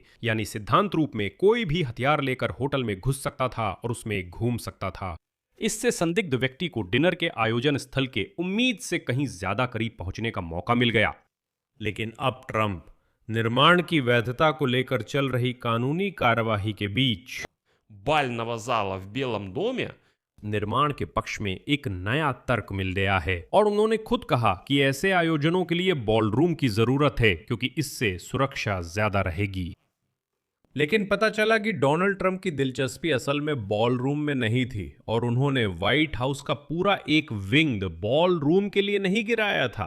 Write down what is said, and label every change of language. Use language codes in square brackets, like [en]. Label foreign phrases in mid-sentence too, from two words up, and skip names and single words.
[hi] यानी सिद्धांत रूप में कोई भी हथियार लेकर होटल में घुस सकता था और उसमें घूम सकता था। इससे संदिग्ध व्यक्ति को डिनर के आयोजन स्थल के उम्मीद से कहीं ज्यादा करीब पहुंचने का मौका मिल गया। लेकिन अब ट्रंप निर्माण की वैधता को लेकर चल रही कानूनी कार्यवाही के बीच [ru] бального зала в Белом доме [hi] निर्माण के पक्ष में एक नया तर्क मिल गया है और उन्होंने खुद कहा कि ऐसे आयोजनों के लिए बॉलरूम की जरूरत है क्योंकि इससे सुरक्षा ज्यादा रहेगी। लेकिन पता चला कि डोनाल्ड ट्रंप की दिलचस्पी असल में बॉल रूम में नहीं थी और उन्होंने व्हाइट हाउस का पूरा एक विंग बॉल रूम के लिए नहीं गिराया था।